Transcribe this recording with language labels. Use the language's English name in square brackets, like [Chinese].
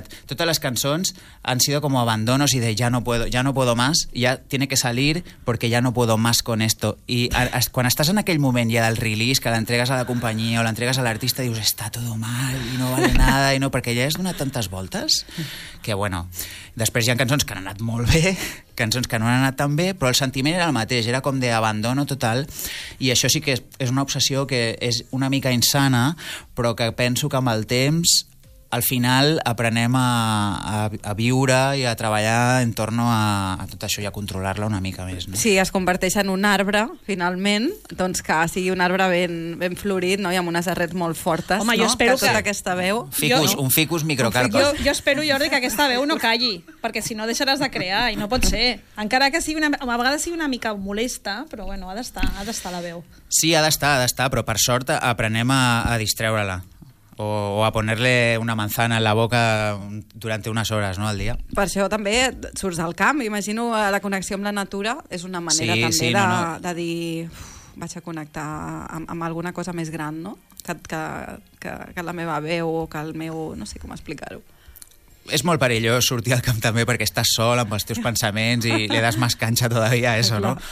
[Catalan] Totes les cançons [Spanish] han sido como abandonos y de ya no puedo más, ya tiene que salir porque ya no puedo más con esto. [Catalan] I quan estàs en aquell moment ja del release, que l'entregues a la companyia o l'entregues a l'artista, dius, [Spanish] está todo mal y no vale nada, [Catalan] y no, perquè ja has donat tantes voltes, que bueno, després hi ha cançons que han anat molt bé, cançons que no han anat tan bé, però el sentiment era el mateix, era com d'abandono total, i això sí que és una obsessió que és una mica insana, però que penso que amb el temps al final aprenem a viure i a treballar [Spanish] en torno a [Catalan] tot això i a controlar-la una mica més. No? Sí, es converteix en un arbre, finalment, doncs que sigui un arbre ben, ben florit, no? I amb unes arrels molt fortes. Home, no? Jo espero que... tota aquesta veu... Ficus, jo, un ficus microcarpus. Jo espero, Jordi, que aquesta veu no calli, perquè si no deixaràs de crear, i no pot ser. Encara que sigui una, a vegades sigui una mica molesta, però bueno, ha d'estar la veu. Sí, ha d'estar, però per sort aprenem a distreure-la. [Spanish] O a ponerle una manzana en la boca durante unas horas, ¿no?, al día. [Catalan] Per això també surts al camp. Imagino la connexió amb la natura és una manera de dir... vaig a connectar amb alguna cosa més gran, no?, que la meva veu o que el meu... no sé com explicar-ho. És molt perillós sortir al camp també perquè estàs sol amb els teus pensaments i li [Spanish] das más cancha todavía a eso, [Catalan] no?